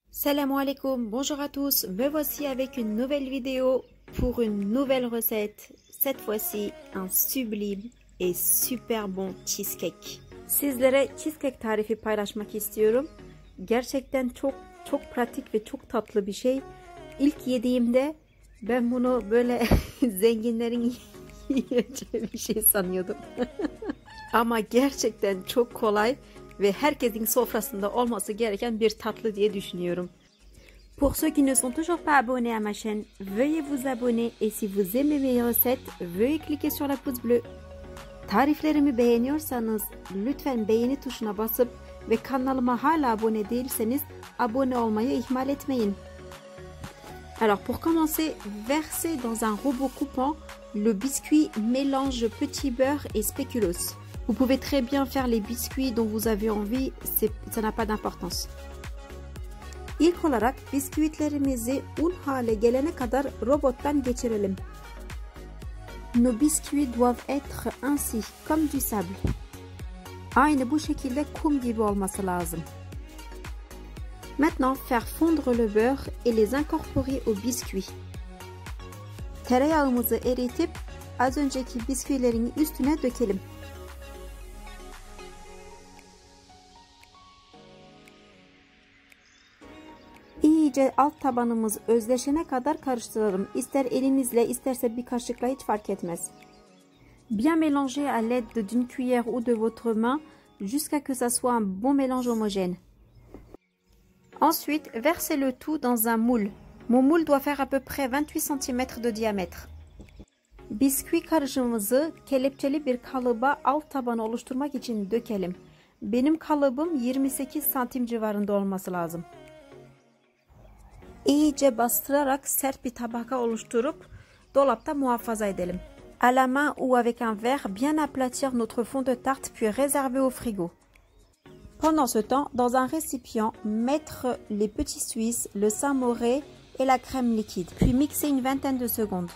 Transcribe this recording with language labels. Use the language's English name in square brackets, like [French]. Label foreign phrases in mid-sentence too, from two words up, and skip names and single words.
[Arabic] سلام عليكم, [French] bonjour à tous, me voici avec une nouvelle vidéo pour une nouvelle recette. Cette fois-ci un sublime et super bon cheesecake. [Turkish] Sizlere cheesecake tarifi paylaşmak istiyorum. Gerçekten çok pratik ve çok tatlı bir şey. İlk yediğimde ben bunu böyle zenginlerin yiyeceği bir şey sanıyordum. Ama gerçekten çok kolay ve herkesin sofrasında olması gereken bir tatlı diye düşünüyorum. [French] Pour ceux qui ne sont toujours pas abonnés à ma chaîne, veuillez vous abonner et si vous aimez mes recettes, veuillez cliquer sur la pouce bleue. [Turkish] Tariflerimi beğeniyorsanız lütfen beğeni tuşuna basıp ve kanalıma hala abone değilseniz abone olmayı ihmal etmeyin. [French] Alors pour commencer, versez dans un robot coupant le biscuit mélange petit beurre et spéculoos. Vous pouvez très bien faire les biscuits dont vous avez envie, ça n'a pas d'importance. [Turkish] İlk olarak bisküvitlerimizi un hale gelene kadar robottan geçirelim. [French] Nos biscuits doivent être ainsi, comme du sable. [Turkish] Aynı bu şekilde kum gibi olması lazım. [French] Maintenant, faire fondre le beurre et les incorporer au biscuit. [Turkish] Tereyağımızı eritip az önceki bisküvilerin üstüne dökelim. İyice alt tabanımız özleşene kadar karıştıralım. İster elimizle, isterse bir kaşıkla hiç fark etmez. [French] Bien mélanger à l'aide d'une cuillère ou de votre main jusqu'à que ça soit un bon mélange homogène. Ensuite, versez le tout dans un moule. Mon moule doit faire à peu près 28 cm de diamètre. [Turkish] Bisküvi karışımımızı kelepçeli bir kalıba alt tabanı oluşturmak için dökelim. Benim kalıbım 28 santim civarında olması lazım. İyice bastırarak sert bir tabaka oluşturup dolapta muhafaza edelim. [French] À la main ou avec un verre, bien aplatir notre fond de tarte puis réserver au frigo. Pendant ce temps, dans un récipient, mettre les petits suisses, le samouraï et la crème liquide, puis mixer une vingtaine de secondes.